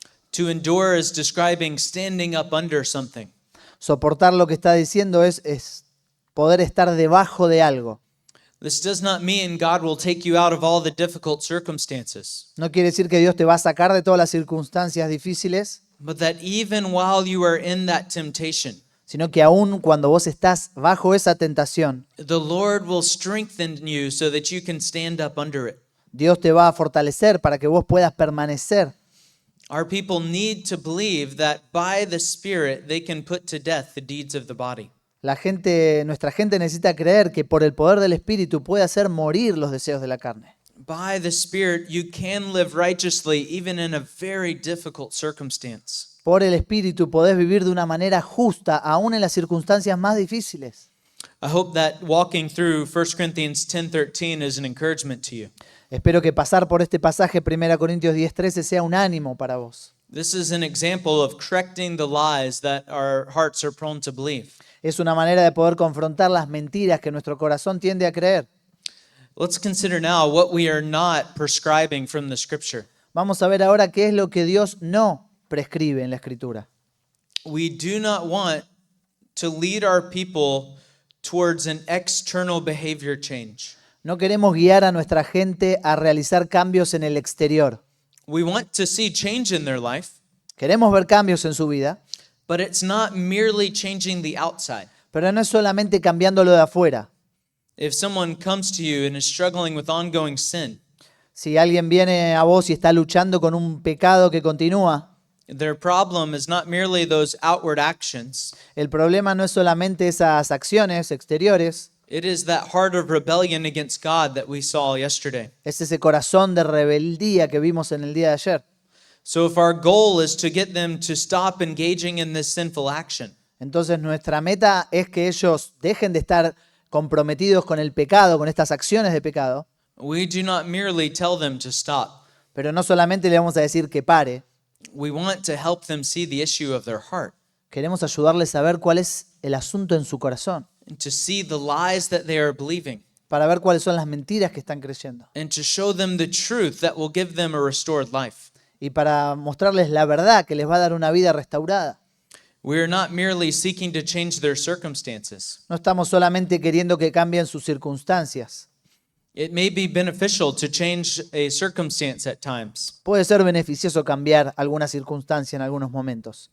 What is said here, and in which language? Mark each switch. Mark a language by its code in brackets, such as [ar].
[en] To endure is describing standing up under something. [es] Soportar lo que está diciendo es poder estar debajo de algo. [en] This does not mean God will take you out of all the difficult circumstances, [es] No quiere decir que Dios te va a sacar de todas las circunstancias difíciles, [en] but that even while you are in that temptation, [es] sino que aún cuando vos estás bajo esa tentación, [en] the Lord will strengthen you so that you can stand up under it. [es] Dios te va a fortalecer para que vos puedas permanecer. [en] Our people need to believe that by the Spirit they can put to death the deeds of the body. [es] Nuestra gente necesita creer que por el poder del Espíritu puede hacer morir los deseos de la carne. [en] By the Spirit you can live righteously even in a very difficult circumstance. [es] Por el Espíritu podés vivir de una manera justa, aún en las circunstancias más difíciles. [en] I hope that walking through 1 Corinthians 10:13 is an encouragement to you. [es] Espero que pasar por este pasaje, 1 Corintios 10:13, sea un ánimo para vos. [en] This is an example of correcting the lies that our hearts are prone to believe. [es] Es una manera de poder confrontar las mentiras que nuestro corazón tiende a creer. [en] Let's consider now what we are not prescribing from the scripture. [es] Vamos a ver ahora qué es lo que Dios no prescribe en la Escritura. [en] We do not want to lead our people towards an external behavior change. [es] No queremos guiar a nuestra gente a realizar cambios en el exterior. [en] We want to see change in their life, [es] Queremos ver cambios en su vida, [en] but it's not merely changing the outside. [es] pero no es solamente cambiándolo de afuera. [en] If someone comes to you and is struggling with ongoing sin, [es] Si alguien viene a vos y está luchando con un pecado que continúa, [en] their problem is not merely those outward actions. [es] el problema no es solamente esas acciones exteriores, [en] It is that heart of rebellion against God that we saw yesterday. [es] es ese corazón de rebeldía que vimos en el día de ayer. [en] So if our goal is to get them to stop engaging in this sinful action, [es] Entonces nuestra meta es que ellos dejen de estar comprometidos con el pecado, con estas acciones de pecado, [en] we do not merely tell them to stop. [es] pero no solamente le vamos a decir que pare, [en] We want to help them see the issue of their heart [es] queremos ayudarles a ver cuál es el asunto en su corazón, [en] and to see the lies that they are believing [es] para ver cuáles son las mentiras que están creyendo [en] and to show them the truth that will give them a restored life. [es] y para mostrarles la verdad que les va a dar una vida restaurada. [en] We are not merely seeking to change their circumstances. [es] No estamos solamente queriendo que cambien sus circunstancias. [en] It may be beneficial to change a circumstance at times, [es] Puede ser beneficioso cambiar alguna circunstancia en algunos momentos,